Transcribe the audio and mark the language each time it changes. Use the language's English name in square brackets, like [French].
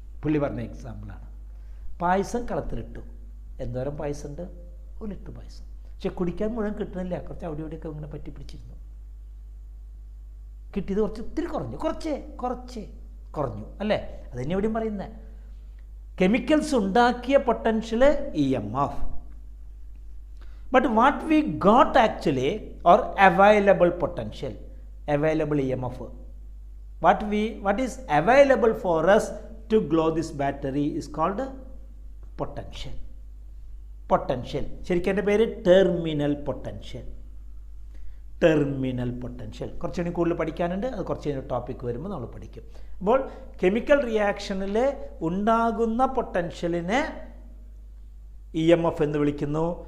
[Malayalam] പുള്ളി പറഞ്ഞ എക്സാമ്പിളാണ്. പായസം കളത്തിലിട്ടു. എന്തോരം പായസം ഉണ്ട്? 1 ലിറ്റർ പായസം. പക്ഷെ കുടിക്കാൻ മുഴുവൻ കിട്ടുന്നില്ല. കുറച്ച് അവിടെ ഇവിടെയൊക്കെ ഇങ്ങനെ പറ്റി പിടിച്ചിരുന്നു. കിട്ടിയത് ഒത്തിരി കുറച്ച് കുറഞ്ഞു അല്ലേ? അതന്നെ എവിടെയും പറയുന്നത്. കെമിക്കൽസ് ഉണ്ടാക്കിയ potential EMF. [English] But what we got actually or available potential, available EMF, what is available for us to glow this battery is called potential. [Malayalam] Potential. ശരിക്കും എൻ്റെ പേര് ടെർമിനൽ പൊട്ടൻഷ്യൽ. ടെർമിനൽ പൊട്ടൻഷ്യൽ കുറച്ചുകൂടി കൂടുതൽ പഠിക്കാനുണ്ട്. അത് കുറച്ച് ടോപ്പിക് വരുമ്പോൾ നമ്മൾ പഠിക്കും. അപ്പോൾ കെമിക്കൽ റിയാക്ഷനിൽ ഉണ്ടാകുന്ന പൊട്ടൻഷ്യലിനെ EMF എന്ന് വിളിക്കുന്നു.